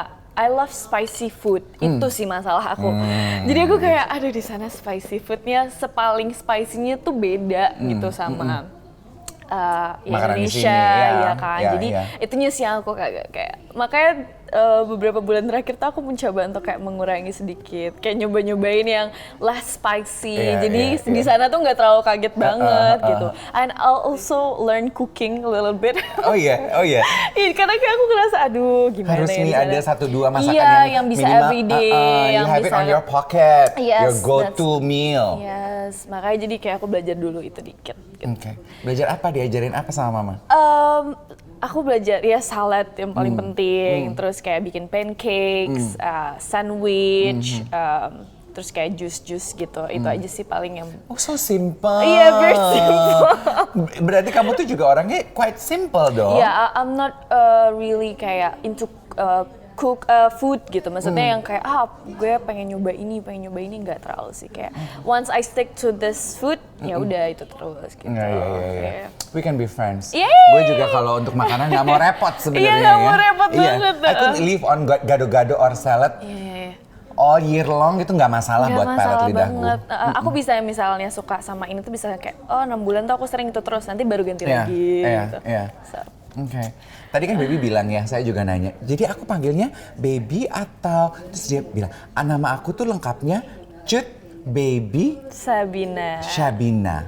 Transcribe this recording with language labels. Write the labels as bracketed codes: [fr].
[en] I love spicy food. [id] Itu sih masalah aku. Jadi aku kayak aduh di sana spicy foodnya sepaling spicy-nya tuh beda gitu sama Indonesia ya kan. Jadi itunya sih yang aku kayak makanya beberapa bulan terakhir tuh aku mencoba untuk kayak mengurangi sedikit, kayak nyoba-nyobain yang less spicy. Jadi di sana tuh nggak terlalu kaget banget gitu. [en] And I'll also learn cooking a little bit. [id] Oh iya. Karena kayak aku ngerasa aduh gimana harus ya nih ada 1-2 masakan yang bisa minimal, [en] everyday, yang have it on your pocket, your go-to meal. [id] Yes, makanya jadi kayak aku belajar dulu itu dikit. Gitu. Belajar apa? Diajarin apa sama mama? Aku belajar ya salad yang paling penting, terus kayak bikin pancakes, sandwich, terus kayak jus-jus gitu. Itu aja sih paling yang. [en] Oh, so simple. Iya, very simple. [id] Berarti kamu tuh juga orangnya [en] quite simple [id] dong. [en] Yeah, I'm not really kayak into cook food gitu. [id] Maksudnya yang kayak gue pengen nyoba ini nggak terlalu sih, kayak [en] once I stick to this food [id] ya udah itu terus gitu. [en] Iya. We can be friends. Yay! [id] Gue juga kalau untuk makanan nggak mau repot sebenarnya. Iya, nggak mau repot banget. [en] I could live on gado-gado or salad. All year long [id] itu nggak masalah buat pelet lidahku. Aku bisa misalnya suka sama ini tuh bisa kayak 6 bulan tuh aku sering itu terus, nanti baru ganti lagi gitu. Oke. Tadi kan Baby bilang ya, saya juga nanya. Jadi aku panggilnya Baby atau terus dia bilang, nama aku tuh lengkapnya Cut Baby Sabina.